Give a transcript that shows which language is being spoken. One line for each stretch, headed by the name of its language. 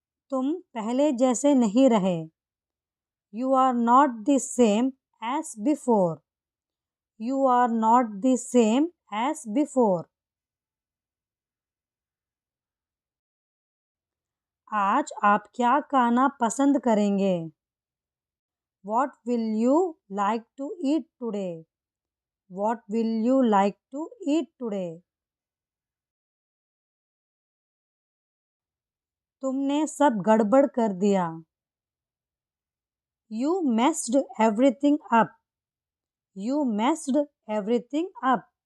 Hindi: तुम पहले जैसे नहीं रहे।
English: You are not the same as before. You are not the same as before.
Hindi: आज आप क्या खाना पसंद करेंगे?
English: What will you like to eat today? What will you like to eat today?
Hindi: तुमने सब गड़बड़ कर दिया।
English: You messed everything up. You messed everything up.